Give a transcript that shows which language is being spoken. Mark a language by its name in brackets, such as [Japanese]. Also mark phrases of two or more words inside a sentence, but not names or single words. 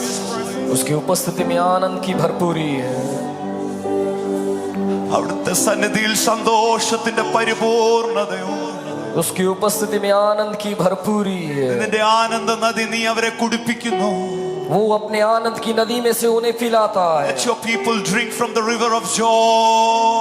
[Hindi] उसकी उपस्थिति में आनंद की भरपूरी है। [Malayalam] അവിടുത്തെ സന്നിധിയിൽ സന്തോഷത്തിന്റെ പരിപൂർണതയോ, [Hindi] उसकी उपस्थिति में आनंद की भरपूरी है। [Malayalam] നിന്റെ ആനന്ദ നദി നീ അവരെ കുടിപ്പിക്കുന്നു. [Hindi] वो अपने आनंद की नदी में से उन्हें पिलाता है। [English] Let your people drink from the river of joy.